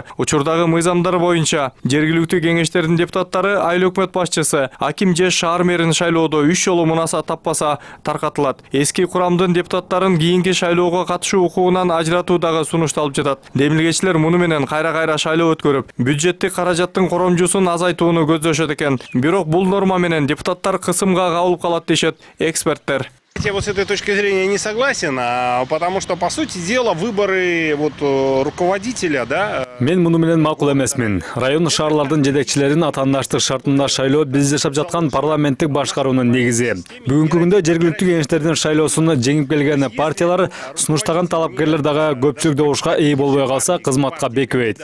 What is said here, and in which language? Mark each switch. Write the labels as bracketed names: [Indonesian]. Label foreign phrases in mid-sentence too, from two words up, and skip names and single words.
[Kyrgyz] Учурдагы мыйзамдар боюнча жергиликтүү кеңештердин депутаттары айыл өкмөт башчысы, аким же шаар мэрин шайлоодо 3 жолу мунаса таппаса таркатылат. Эски курамдын депутаттарын кийинки шайлоого катышуу укугунан ажыратуу дагы сунушталып жатат. Демилгечилер муну менен кайра-кайра шайлоо өткөрүп, бюджеттик каражаттын коромжусун азайтууну көздөшөт экен. Бирок бул норма менен депутаттар кысымга кабылып калат дешет эксперттер. [Russian] Я вот с этой точки зрения не согласен, потому что, по сути дела, выборы руководителя, да... [Kyrgyz] Мен муну менен макул эмесмин. Район шаарлардын жетекчилерин атаандаштык шартында шайлоо биз жашап жаткан парламенттик башкаруунун негизи. Бүгүнкү күндө жергиликтүү кеңештердин шайлоосуна жеңип келген партиялар сунуштаган талапкерлер дагы көпчүлүк добушка ээ болбой калса кызматка бекибейт.